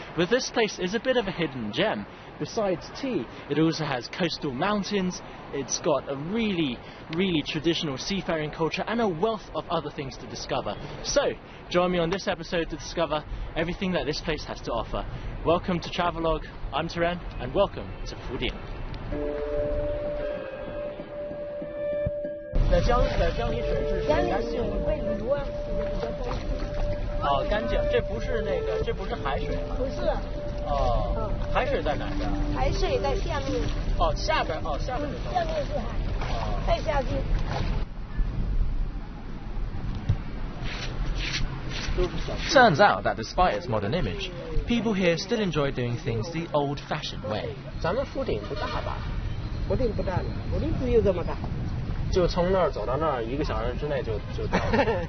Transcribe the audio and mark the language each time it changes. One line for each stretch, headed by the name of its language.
English: But this place is a bit of a hidden gem. Besides tea, it also has coastal mountains, it's got a really traditional seafaring culture and a wealth of other things to discover. So, join me on this episode to discover everything that this place has to offer. Welcome to Travelogue, I'm Teren, and welcome to Fujian.
Chinese: 在江里水是干净的，会很多，比较干净。哦，干净，这不是海水吗？不是。哦，海水在哪儿？海水在下面。哦，下边是海。下面是海。哦，再下去。
English: Turns out that despite its modern image, people here still enjoy doing things the old-fashioned way.
Chinese: 咱们福鼎不大吧？福鼎不大的，福鼎只有这么大。就从那儿走到那儿，1个小时之内就到了。